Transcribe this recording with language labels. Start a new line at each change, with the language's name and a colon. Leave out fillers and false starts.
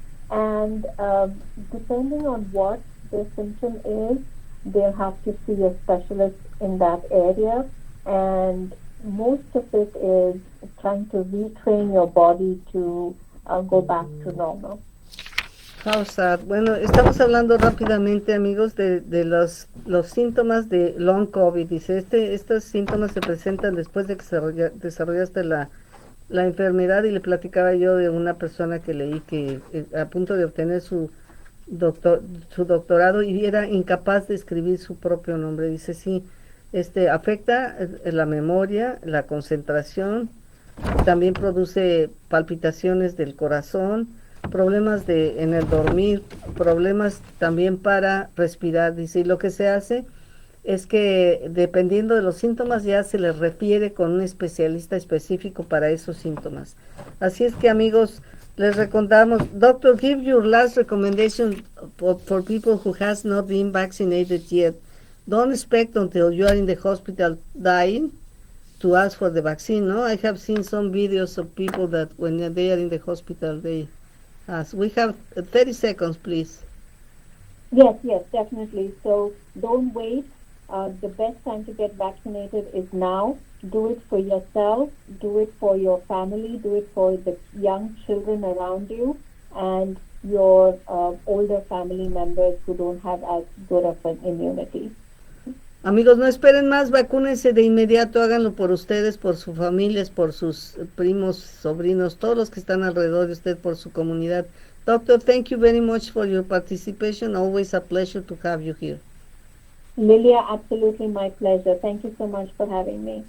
English: And depending on what the symptom is, they'll have to see a specialist in that area. And most of it is trying to retrain your body to go back to normal. How sad.
Spanish: Bueno, estamos hablando rápidamente, amigos, de los síntomas de long COVID. Dice, estos síntomas se presentan después de que desarrollaste la enfermedad, y le platicaba yo de una persona que leí que a punto de obtener su doctorado y era incapaz de escribir su propio nombre. Dice, sí, afecta la memoria, la concentración, también produce palpitaciones del corazón, problemas en el dormir, problemas también para respirar. Dice, y lo que se hace es que dependiendo de los síntomas ya se les refiere con un especialista específico para esos síntomas. Así es que, amigos, les recomendamos, doctor,
English: give your last recommendation for people who has not been vaccinated yet. Don't expect until you are in the hospital dying to ask for the vaccine, no? I have seen some videos of people that when they are in the hospital, they ask. We have 30 seconds, please. Yes, definitely. So don't wait. The best time to get vaccinated is now. Do it for yourself, do it for your family, do it for the young children around you, and your older family members who don't have as good of an immunity.
Spanish: Amigos, no esperen más, vacúnense de inmediato, háganlo por ustedes, por sus familias, por sus primos, sobrinos, todos los que están alrededor de usted, por su comunidad.
English: Doctor, thank you very much for your participation. Always a pleasure to have you here. Lilia, absolutely my pleasure. Thank you so much for having me.